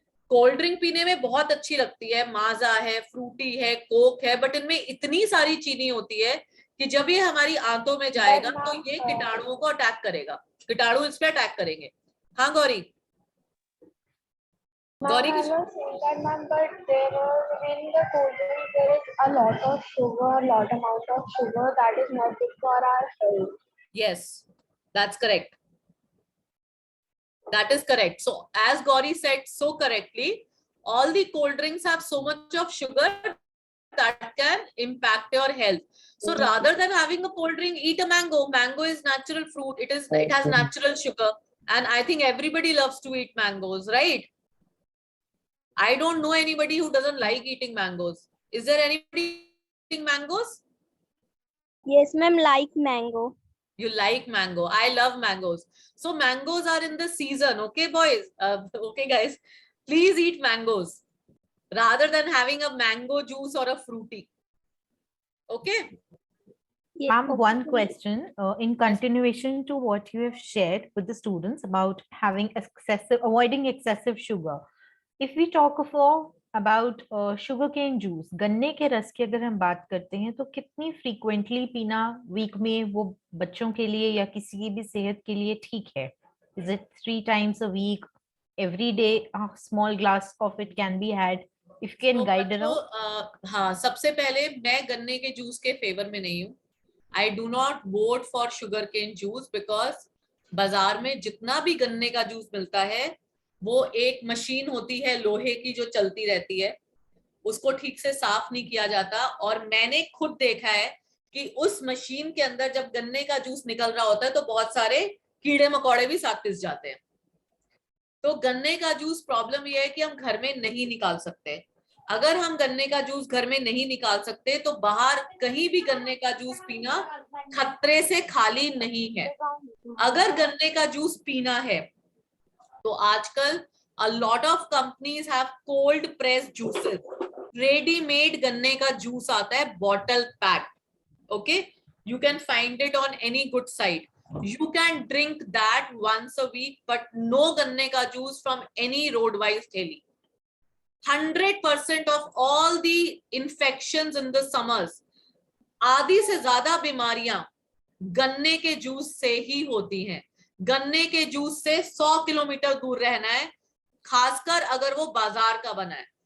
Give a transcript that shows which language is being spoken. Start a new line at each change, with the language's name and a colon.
Hindi: Cold drink पीने में बहुत अच्छी लगती है, माजा है, फ्रूटी है, कोक है, बट इनमें इतनी सारी चीनी होती है कि जब ये हमारी आंतों में जाएगा तो ये कीटाणुओं को अटैक करेगा, कीटाणु इस पे अटैक करेंगे। हाँ गौरी, गौरी की
English: yes, that's correct. That is correct. So as Gauri said so correctly, all the cold drinks have so much of sugar that can impact your health. So rather than having a cold drink, eat a mango. Mango is natural fruit. It has natural sugar, and I think everybody loves to eat mangoes, right? I don't know anybody who doesn't like eating mangoes. Is there anybody eating mangoes? Yes, ma'am, like mango. You like mango. I love mangoes. So mangoes are in the season. Okay, boys. Okay, guys. Please eat mangoes rather than having a mango juice or a fruity. Okay. Yes, Ma'am, okay. one question in continuation to what you have shared with the students about avoiding excessive sugar. If we talk about sugarcane juice,
Hindi: गन्ने के रस की अगर हम बात करते हैं तो कितनी frequently पीना वीक में वो बच्चों के लिए या किसी की भी सेहत के लिए ठीक है?
English: Is it 3 times a week, every day a small glass of it can be had? If you can guide around.
Hindi: हाँ, सबसे पहले मैं गन्ने के जूस के फेवर में नहीं हूँ।
English: I do not vote for sugarcane juice because
Hindi: बाजार में जितना भी गन्ने का जूस मिलता है वो एक मशीन होती है लोहे की जो चलती रहती है, उसको ठीक से साफ नहीं किया जाता। और मैंने खुद देखा है कि उस मशीन के अंदर जब गन्ने का जूस निकल रहा होता है तो बहुत सारे कीड़े मकोड़े भी साथ पिस जाते हैं। तो गन्ने का जूस प्रॉब्लम ये है कि हम घर में नहीं निकाल सकते। अगर हम गन्ने का जूस घर में नहीं निकाल सकते तो बाहर कहीं भी गन्ने का जूस पीना खतरे से खाली नहीं है। अगर गन्ने का जूस पीना है तो आजकल
English: a lot of companies have cold pressed juices.
Hindi: Ready-made गन्ने का जूस आता है
English: bottle packed. Okay, you can find it on any good site. You can drink that once a week, but no
Hindi: गन्ने का जूस
English: from any road-wise ठेली. 100% of all the infections in the summers,
Hindi: आधी से ज्यादा बीमारियां गन्ने के juice से ही होती हैं। गन्ने के जूस से 100 किलोमीटर दूर रहना है, खासकर अगर वो बाजार का बना है।